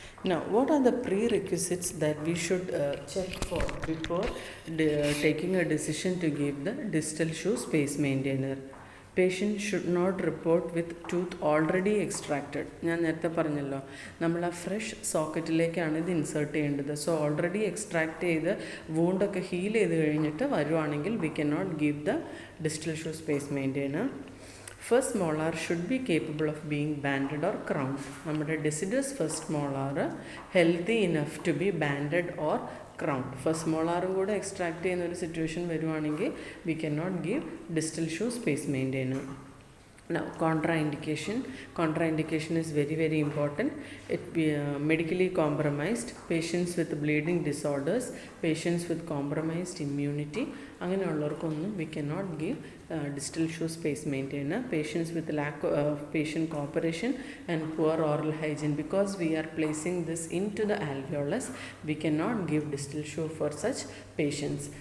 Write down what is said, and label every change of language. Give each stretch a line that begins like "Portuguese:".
English: Now, what are the prerequisites that we should check for before taking a decision to give the distal shoe space maintainer? Patient should not report with tooth already extracted.
Malayalam: ഞാൻ നേരത്തെ പറഞ്ഞല്ലോ, നമ്മൾ ആ fresh സോക്കറ്റിലേക്കാണ് ഇത് insert ചെയ്യേണ്ടത്. So already extract ചെയ്ത് വൂണ്ടൊക്കെ heal ചെയ്ത് കഴിഞ്ഞിട്ട് വരുവാണെങ്കിൽ
English: We can not give the distal shoe space maintainer. First molar should be capable of being banded or crowned. നമ്മുടെ deciduous first molar healthy enough to be banded or crowned.
Malayalam: First മോളാറും കൂടെ extract ചെയ്യുന്ന ഒരു situation വരുവാണെങ്കിൽ
English: We can not give distal shoe space maintainer. Now, contraindication is very important. It medically compromised, patients with bleeding disorders, patients with compromised immunity, അങ്ങനെയുള്ളവർക്കൊന്നും we cannot give distal shoe space maintainer. Patients with lack of patient cooperation and poor oral hygiene, because we are placing this into the alveolus, we cannot give distal shoe for such patients.